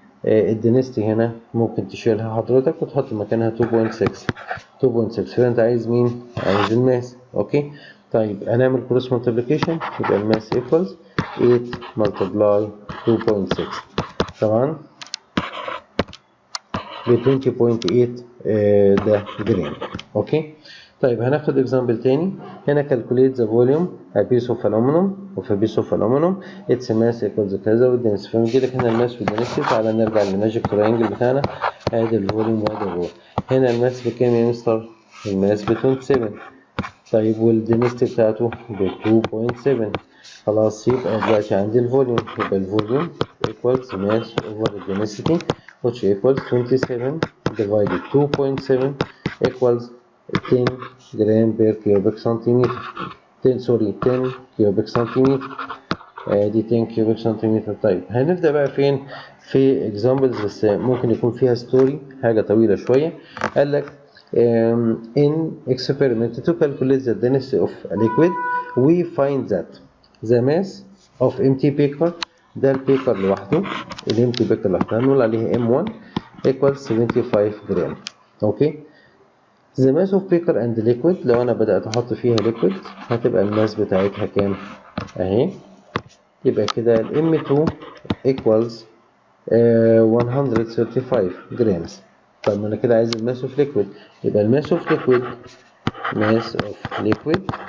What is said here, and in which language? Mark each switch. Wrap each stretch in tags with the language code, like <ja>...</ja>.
<ar>الدنسيتي هنا ممكن تشيلها حضرتك وتحط مكانها 2.6 فانت عايز مين؟ عايز الماس. اوكي طيب هنعمل كروس مالتيبليكيشن يبقى الماس</ar> <en>equals 8 multiply 2.6</en> <ar>طبعا ب 20.8 ده جرام. اوكي طيب هناخد اكزامبل تاني.</ar> <en>هنا calculate the volume a piece of aluminum</en> <ar>وفي</ar> <en>piece of aluminum its mass equals</en> <ar>كذا والدنسيتي. فبنجي لك هنا الماس والدنسيتي. تعالى نرجع للماجيك تراينجل بتاعنا ادي الفوليوم وادي الرو. هنا الماس بكام يا مستر؟ الماس ب 27. طيب والدنسيتي بتاعته ب 2.7. خلاص يبقى دلوقتي عندي الفوليوم يبقى الفوليوم</ar> <en>equals mass over density which equals 27 divided 2.7 equals 10</en> <ar>جرام بير كيوبيك سنتيمتر. 10 كيوبيك سنتيمتر دي 10 كيوبيك سنتيمتر. طيب هنبدأ بقى فين؟ في examples بس ممكن يكون فيها ستوري حاجة طويلة شوية.</ar> <en>قال لك in experiment to calculate the density of a liquid we find that the mass of empty beaker</en> <ar>ده البيكر لوحده الامتي بيكر لوحدها نقول عليها</ar> <en>M1 equals 75 جرام.</en> <ar>اوكي</ar> <en>the mass of beaker and liquid</en> <ar>لو انا بدأت احط فيها liquid هتبقى الماس بتاعتها كام؟ اهي يبقى كده ال M2 equals 135 جرامز. طب ما انا كده عايز الماس اوف ليكويد يبقى الماس اوف ليكويد</ar>